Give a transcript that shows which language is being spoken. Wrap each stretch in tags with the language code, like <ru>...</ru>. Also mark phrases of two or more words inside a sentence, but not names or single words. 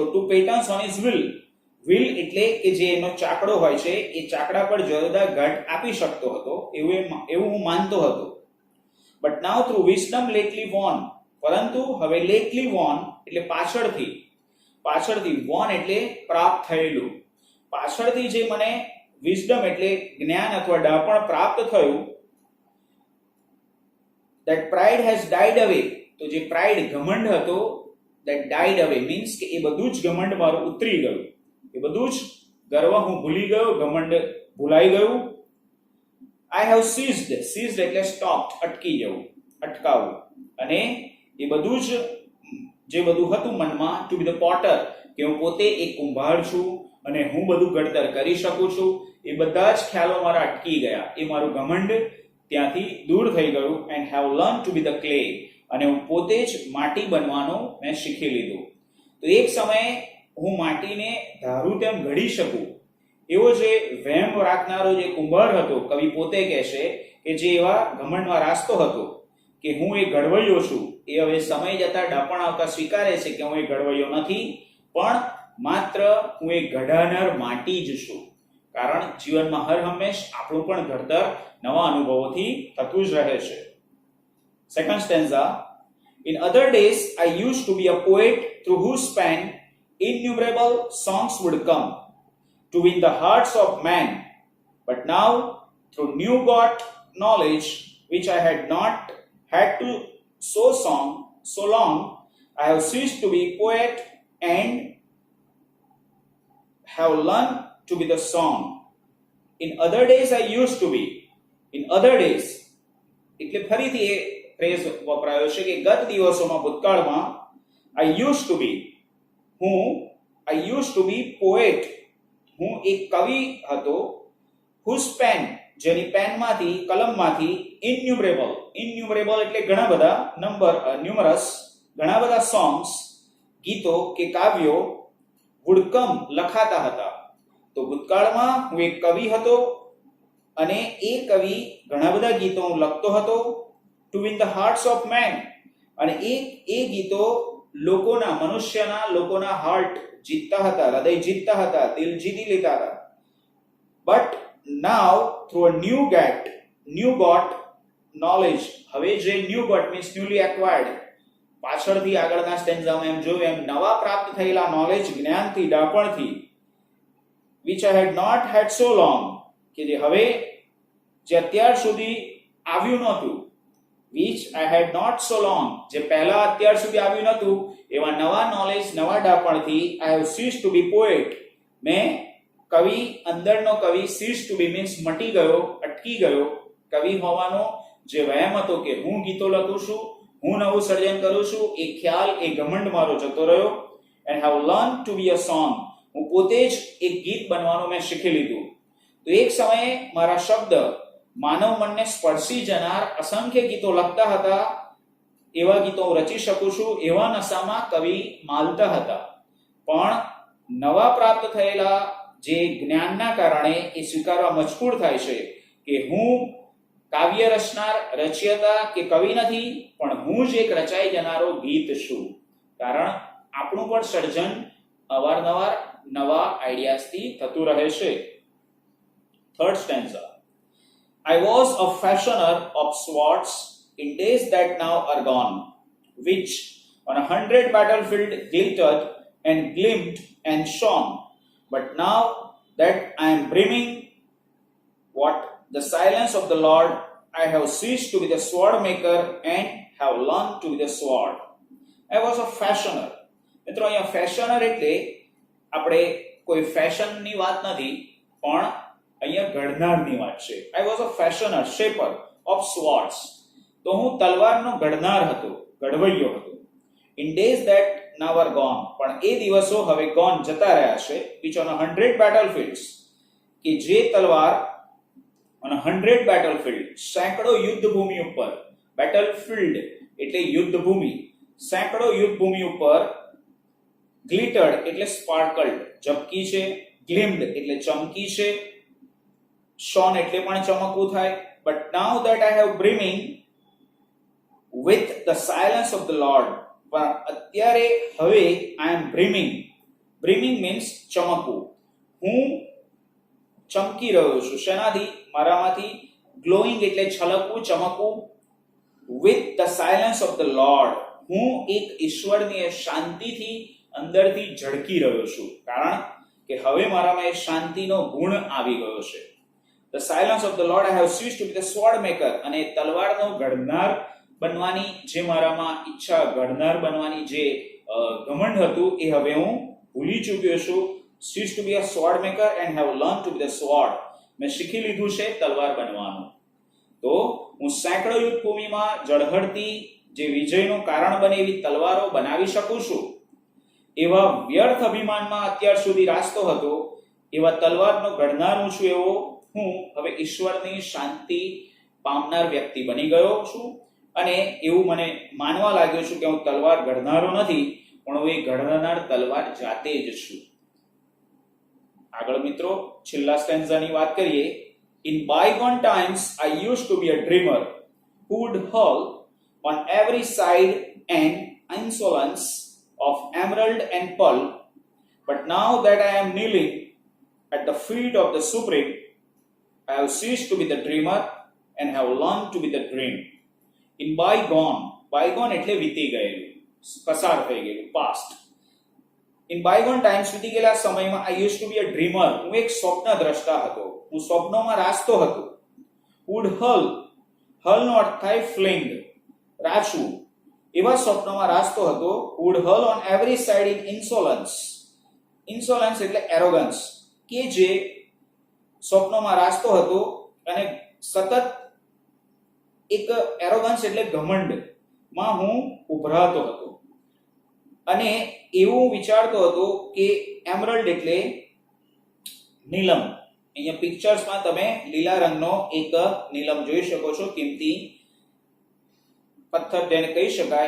<en>two patterns on his wheel</en> <gu>એટલે કે જે એનો ચાકડો હોય છે એ ચાકડા પર જોરદાર ઘટ આપી શકતો હતો, એવું હું માનતો હતો.</gu> <en>but now through wisdom lately won,</en> <gu>પરંતુ હવે</gu> <en>lately won</en> <gu>એટલે પાછળથી</gu> <en>વોન</en> <gu>એટલે પ્રાપ્ત થયેલું. પાછળથી જે મને વિઝડમ એટલે જ્ઞાન અથવા ડાપણ પ્રાપ્ત થયું,</gu> <en>that pride has died away.</en> <gu>તો જે પ્રાઇડ ઘમંડ હતો,</gu> <en>that died away means</en> <gu>કે એ બધું જ ઘમંડ મારું ઉતરી ગયું, એ બધું જ ગર્વ હું ભૂલી ગયો, ઘમંડ ભૂલાઈ ગયું.</gu> <en>I have ceased એટલે stopped,</en> <gu>અટકી જવું, અટકાવવું. અને એ બધું જ જે બધું હતું મનમાં,</gu> <en>to be the potter,</en> <gu>કે હું પોતે એક કુંભાર છું અને હું બધું ઘડતર કરી શકું છું, એ બધા જ ખ્યાલો મારા અટકી ગયા. એ મારું ઘમંડ ત્યાંથી દૂર થઈ ગયું.</gu> <en>and have learned to be the clay,</en> <gu>અને હું પોતે જ માટી બનવાનું મેં શીખી લીધું. તો એક સમયે હું માટીને ધારું તેમ ઘડી શકું એવો જે વહેમ રાખનારો જે કુંભાર હતો, કવિ પોતે કહેશે કે જે એવા ઘમંડમાં રાસ્તો હતો કે હું એ ઘડવૈયો છું, એ હવે સમય જતા ડપણ આવતા સ્વીકારે છે કે હું એ ઘડવૈયો નથી, પણ માત્ર હું એ ઘડાનાર માટી જ છું. કારણ જીવનમાં હર હંમેશ આપણું પણ ઘડતર નવા અનુભવોથી થતું જ રહે છે.</gu> <en>second stanza. In other days I used to be a poet through whose pen innumerable songs would come to win the hearts of man. But now, through new got knowledge which I had not had to so long, I have ceased to be poet and have learned to be the song. In other days I used to be. In other days</en> <gu>એટલે ફરીથી એ ફ્રેઝ વપરાયો છે કે ગત દિવસોમાં, ભૂતકાળમાં,</gu> <en>I used to be, I used to be poet,</en> <gu>હું એક કવિ હતો,</gu> <en>whose pen,</en> <gu>જેની પેનમાંથી કલમમાંથી ઇન્યુમરેબલ એટલે ઘણા બધા ન્યુમરસ ઘણા બધા સોંગ્સ ગીતો કે કાવ્યો</gu> <en>would come</en> <gu>લખાતા હતા. તો ભૂતકાળમાં હું એક કવિ હતો અને એ કવિ ઘણા બધા ગીતો હું લખતો હતો</gu> <en>to win the hearts of man,</en> <gu>અને એ ગીતો લોકોના હાર્ટ જીતતા હતા, હૃદય જીતતા હતા, દિલ જીતી લેતા હતા.</gu> <en>but now through a new got knowledge,</en> <gu>હવે જે</gu> <en>new got means newly acquired,</en> <gu>પાછળથી આગળના સ્ટેન્ઝામાં એમ જોયું એમ નવા પ્રાપ્ત થયેલા નોલેજ, જ્ઞાનથી, ડાપણથી,</gu> <en>which I had not had so long,</en> <gu>કે જે હવે જે અત્યાર સુધી આવ્યું નહોતું,</gu> <en>which I had not so long,</en> <gu>જે પહેલા અત્યાર સુધી આવ્યું નહોતું, એવા નવા નોલેજ, નવા ડાપણથી</gu> <en>I have ceased to be poet,</en> <gu>મેં કવિ, અંદરનો કવિ,</gu> <en>ceased to be means</en> <gu>મટી ગયો, અટકી ગયો. કવિ હોવાનો જે વહેમ હતો કે હું ગીતો લખું છું, હું નવું સર્જન કરું છું, એ ખ્યાલ, એ ઘમંડ મારો જતો રહ્યો.</gu> <en>and have learned to be a song,</en> <gu>હું પોતે જ એક ગીત બનવાનું મેં શીખી લીધું. તો એક સમયે મારા શબ્દ માનવ મનને સ્પર્શી જનાર અસંખ્ય ગીતો લખતા હતા, એવા ગીતો હું રચી શકું છું, એવા નશામાં કવિ માલતા હતા. પણ નવા પ્રાપ્ત થયેલા જે જ્ઞાનના કારણે એ સ્વીકારવા મજબૂર થાય છે કે હું કાવ્ય રચનાર, રચયિતા કે કવિ નથી, પણ હું જ એક રચાઈ જનારો ગીત છું. કારણ આપણું પણ સર્જન અવારનવાર નવા આઈડિયાઝથી થતું રહે છે.</gu> <en>third stanza. I was a fashioner of swords in days that now are gone, which on 100 battlefield glittered and gleamed and shone. But now that I am brimming, what the silence of the Lord, I have ceased to be the sword maker and have learned to be the sword. I was a fashioner.</en> <gu>મિત્રો અહીંયા ફેશનર એટલે આપણે કોઈ ફેશનની વાત નથી, પણ અહીંયા ઘડનારની વાત છે.</gu> <en>I was a fashioner, shaper of swords.</en> <gu>તો હું તલવારનો ઘડનાર હતો, ઘડવૈયો હતો.</gu> <en>In days that now are gone,</en> <gu>પણ એ દિવસો હવે gone જતા રહ્યા છે.</gu> <en>which on 100 battlefields,</en> <gu>કે જે તલવાર</gu> <en>on 100 battlefield,</en> <gu>સેંકડો યુદ્ધ ભૂમિ ઉપર, battlefield એટલે યુદ્ધ ભૂમિ, સેંકડો યુદ્ધ ભૂમિ ઉપર, glittered એટલે sparkled, ઝબકી છે, gleamed એટલે ચમકી છે, shone એટલે પણ ચમકવું થાય.</gu> <en>but now that I have brimming with the silence of the Lord,</en> <gu>પણ અત્યારે હવે</gu> <en>I am brimming means</en> <gu>ચમકવું, હું ચમકી રહ્યો છું. શેનાથી? મારામાંથી. glowing એટલે છલકવું, ચમકવું.</gu> <en>with the silence of the Lord,</en> <gu>હું એક ઈશ્વરની શાંતિથી અંદરથી ઝળકી રહ્યો છું, કારણ કે હવે મારામાં એ શાંતિનો ગુણ આવી ગયો છે.</gu> <en>The silence of the Lord, I have ceased to be the sword maker,</en> <gu>અને તલવારનો ઘડનાર બનવાની જે મારામાં ઈચ્છા, ઘડનાર બનવાની જે ઘમંડ હતું, એ હવે હું ભૂલી ચૂક્યો છું.</gu> <en>ceased to be a sword maker and have learned to be the sword,</en> <gu>મેં શીખી લીધું છે તલવાર બનવાનું. તો હું સેંકડો યુદ્ધ ભૂમિમાં ઝળહળતી જે વિજયનું કારણ બને એવી તલવારો બનાવી શકું છું. એવા વ્યર્થ અભિમાનમાં અત્યાર સુધી રાસ્તો હતો, એવા તલવારનો ઘડનાર હું છું, એવો હું હવે ઈશ્વરની શાંતિ પામનાર વ્યક્તિ બની ગયો છું. અને એવું મને માનવા લાગ્યો છું કે હું તલવાર ઘડનારો નથી, પણ હું એ ઘડનાર તલવાર જાતે જ છું. આગળ મિત્રો છેલ્લા સ્ટેન્ઝાની વાત કરીએ.</gu> <en>In bygone times I used to be a dreamer who would hurl on every side an insolence of emerald and pearl, but now that I am kneeling at the feet of the Supreme, I have ceased to be the dreamer and have learned to be the dream. In bygone</en> <gu>એટલે વીતી ગયેલું, પસાર થઈ ગયેલું,</gu> <en>past. In bygone times,</en> <gu>વીતી ગયેલા સમયમાં</gu> <en>I used to be a dreamer,</en> <gu>હું એક સ્વપ્નદ્રષ્ટા હતો, હું સ્વપ્નોમાં રાચતો હતો.</gu> <en>would hurl</en> <gu>નો અર્થ થાય fling, રાચવું. એવા સ્વપ્નોમાં રાચતો હતો.</gu> <en>would hurl on every side in insolence એટલે arrogance,</en> <gu>કે જે સ્વપ્નોમાં રાચતો હતો અને સતત એક એરોગન્સ એટલે ઘમંડમાં હું ઉભરાતો હતો અને એવું વિચારતો હતો કે એમરલ્ડ એટલે નીલમ, અહીંયા પિક્ચર્સમાં તમે લીલા રંગનો એક નીલમ જોઈ શકો છો, કિંમતી પથ્થર જેને કહી શકાય.</gu>